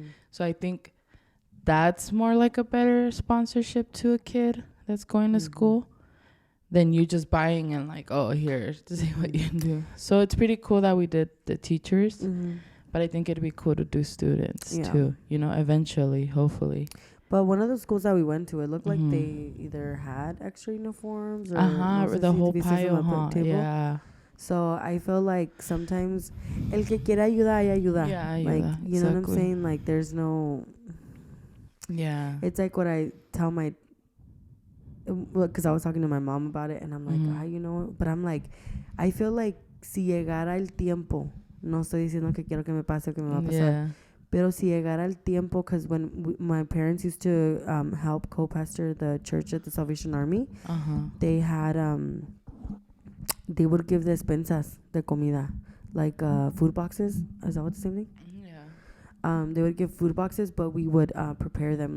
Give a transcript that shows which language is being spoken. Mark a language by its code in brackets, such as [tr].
[en] So I think that's more like a better sponsorship to a kid that's going to school than you just buying and like, oh, here, to see what you can do. So it's pretty cool that we did the teachers, but I think it'd be cool to do students too, you know, eventually, hopefully. But one of the schools that we went to, it looked like they either had extra uniforms or the whole pile, yeah. So I feel like sometimes [es] el que quiera ayuda, ayuda. [en] Yeah, like, [es] ayuda, [en] you know what I'm saying? Like, there's no... Yeah. It's like what I tell my... Because I was talking to my mom about it, and I'm like, you know... But I'm like, I feel like [es] si llegara el tiempo... No estoy diciendo que quiero que me pase o que me va a pasar. [en] Yeah. [es] Pero si llegara el tiempo, [en] because when my parents used to help co-pastor the church at the Salvation Army, they had they would give [es] despensas de comida, [en] like food boxes. Is that what the same thing? Yeah. They would give food boxes, but we would prepare them.